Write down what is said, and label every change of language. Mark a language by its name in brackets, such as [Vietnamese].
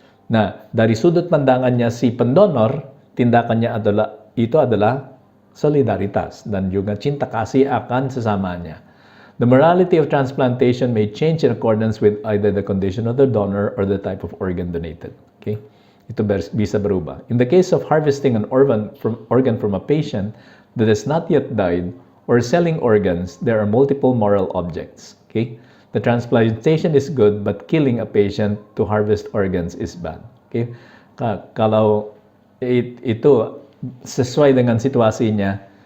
[Indonesian] Nah, dari sudut pandangannya si pendonor, tindakannya adalah solidaritas dan juga cinta kasih akan sesamanya. [English] The morality of transplantation may change in accordance with either the condition of the donor or the type of organ donated. Okay? [Indonesian] Itu bisa berubah. [English] In the case of harvesting an organ from a patient that has not yet died or selling organs, there are multiple moral objects. Okay? The transplantation is good, but killing a patient to harvest organs is bad. Okay? [Indonesian] Kalau itu sesuai dengan situasinya,